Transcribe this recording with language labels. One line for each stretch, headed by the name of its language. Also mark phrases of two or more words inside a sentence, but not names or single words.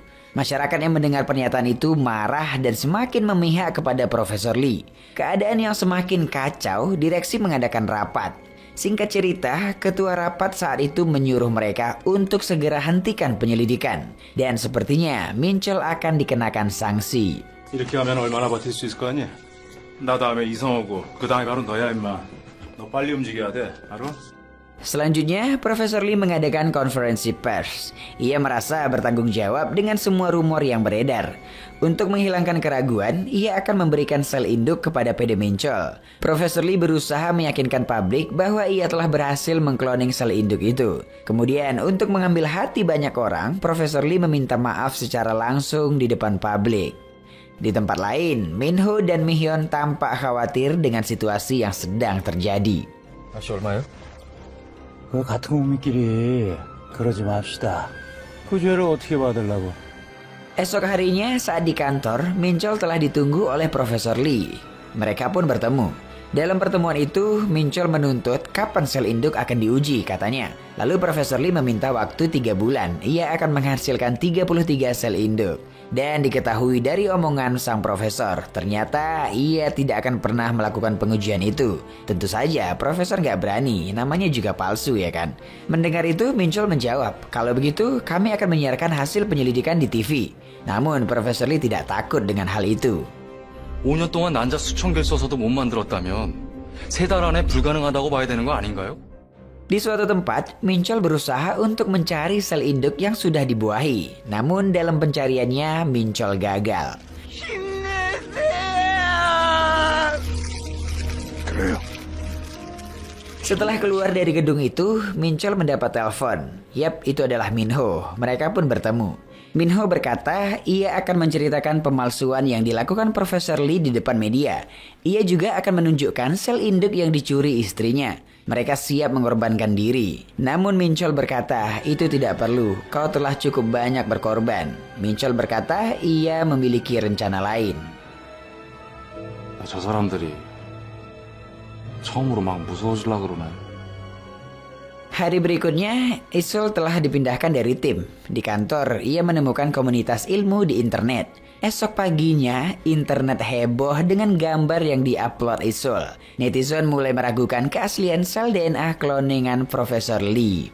Indonesian: Masyarakat yang mendengar pernyataan itu marah dan semakin memihak kepada Profesor Lee. Keadaan yang semakin kacau, direksi mengadakan rapat. Singkat cerita, ketua rapat saat itu menyuruh mereka untuk segera hentikan penyelidikan. Dan sepertinya Minchol akan dikenakan sanksi.
Korean: 이렇게 하면 얼마나 버틸 수 있을 거 아니야? 나 다음에 이성 오고 그 다음에 바로 너야 임마. 너 빨리 움직여야 돼. 알아?
Indonesian: Selanjutnya, Profesor Lee mengadakan konferensi pers. Ia merasa bertanggung jawab dengan semua rumor yang beredar. Untuk menghilangkan keraguan, ia akan memberikan sel induk kepada PD Minchol. Profesor Lee berusaha meyakinkan publik bahwa ia telah berhasil mengkloning sel induk itu. Kemudian, untuk mengambil hati banyak orang, Profesor Lee meminta maaf secara langsung di depan publik. Di tempat lain, Minho dan Mihyun tampak khawatir dengan situasi yang sedang terjadi.
Korean: 다시 얼마요? 그 같은 국민끼리 그러지 맙시다. 그 죄를 어떻게 받으려고?
Indonesian: Esok harinya saat di kantor, Minchol telah ditunggu oleh Profesor Lee. Mereka pun bertemu. Dalam pertemuan itu, Minchol menuntut kapan sel induk akan diuji katanya. Lalu Profesor Lee meminta waktu 3 bulan. Ia akan menghasilkan 33 sel induk. Dan diketahui dari omongan sang profesor, ternyata ia tidak akan pernah melakukan pengujian itu. Tentu saja profesor nggak berani, namanya juga palsu ya kan. Mendengar itu Minchol menjawab, kalau begitu kami akan menyiarkan hasil penyelidikan di TV. Namun Profesor Lee tidak takut dengan hal itu.
Korean: 5년 동안 난자 수천 개를 써서도 못 만들었다면 3달 안에 불가능하다고 봐야 되는 거 아닌가요?
Indonesian: Di suatu tempat, Minchol berusaha untuk mencari sel induk yang sudah dibuahi. Namun dalam pencariannya, Minchol gagal. Setelah keluar dari gedung itu, Minchol mendapat telepon. Yap, itu adalah Minho. Mereka pun bertemu. Minho berkata ia akan menceritakan pemalsuan yang dilakukan Profesor Lee di depan media. Ia juga akan menunjukkan sel induk yang dicuri istrinya. Mereka siap mengorbankan diri. Namun Minchol berkata itu tidak perlu. Kau telah cukup banyak berkorban. Minchol berkata ia memiliki rencana lain.
Korean: 저 사람들이 처음으로 막 무서워지려고 그러네.
Indonesian: Hari berikutnya, Isol telah dipindahkan dari tim. Di kantor, ia menemukan komunitas ilmu di internet. Esok paginya, internet heboh dengan gambar yang diupload Isol. Netizen mulai meragukan keaslian sel DNA kloningan Profesor Lee.